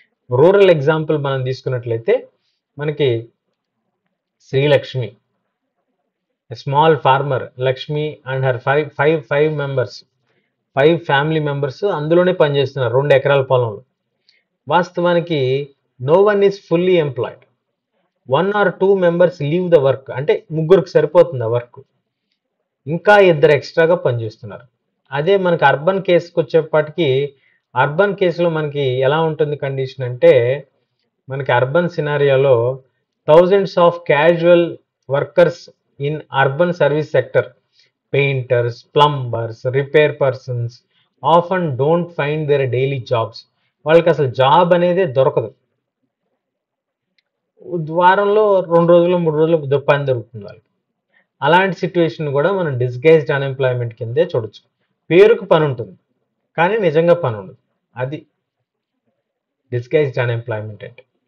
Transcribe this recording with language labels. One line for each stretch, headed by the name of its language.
Telugu: Rural example మనం తీసుకున్నట్లయితే మనకి Srilakshmi,
English: small farmer Lakshmi and her five members,
Telugu: 5 family members అందులోనే పనిచేస్తున్నారు 2 ఎకరాల పొలంలో. వాస్తవానికి
English: No one is fully employed. 1 or 2 members leave the work,
Telugu: అంటే ముగ్గురికి సరిపోతుంది ఆ వర్క్, ఇంకా 2 ఎక్స్ట్రాగా పనిచేస్తున్నారు. అదే మనకి అర్బన్ కేసుకి వచ్చేప్పటికి, అర్బన్ కేసులో మనకి ఎలా ఉంటుంది కండిషన్ అంటే, మనకి urban సినారియోలో
English: thousands of casual workers in urban service sector, painters, plumbers, repair persons often don't find their daily jobs.
Telugu: వాళ్ళకి అసలు జాబ్ అనేది దొరకదు. వారంలో 2 రోజులు 3 రోజులు పని దొరుకుతుంది వాళ్ళకి. అలాంటి సిచ్యువేషన్ కూడా మనం డిస్గైజ్డ్ అన్ఎంప్లాయ్మెంట్ కిందే చూడొచ్చు. పేరుకు పని ఉంటుంది కానీ నిజంగా పని ఉండదు, అది డిస్గైజ్డ్ అన్ఎంప్లాయ్మెంట్ అంటే.